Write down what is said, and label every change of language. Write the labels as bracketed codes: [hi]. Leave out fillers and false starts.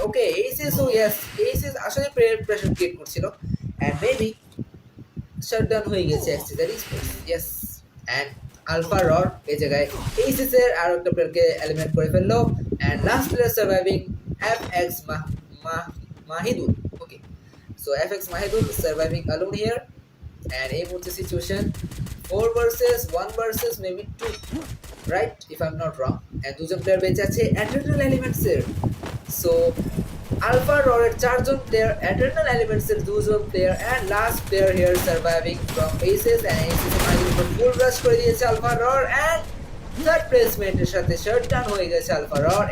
[bn] ওকে, HSO yes, HS আসলে pressure create করছিল। And maybe shutdown হয়ে গেছে XTZ esports, yes. And alpha রর এই জায়গায় এইচএস এর আরো একটা প্লেয়ারকে এলিমিনেট করে ফেললো। And last player surviving FX Mahidul. [en] okay, so FX Mahidul surviving alone here, and [bn] এই মুহূর্তে situation [en] 4 versus 1 versus maybe 2, right, if I'm not wrong. [bn] and দুজন প্লেয়ার বেঁচে আছে অ্যাড্রেনাল এলিমেন্টস এর। সো আলফা ররের 4 জন প্লেয়ার, অ্যাড্রেনাল এলিমেন্টস এর 2 জন player, [en] and last player here surviving from aces, [bn] and aces Mahidul ফুল রাশ করে দিয়েছে alpha রর, and third প্লেসমেন্টের সাথে shutdown হয়ে গেছে আলফা রর।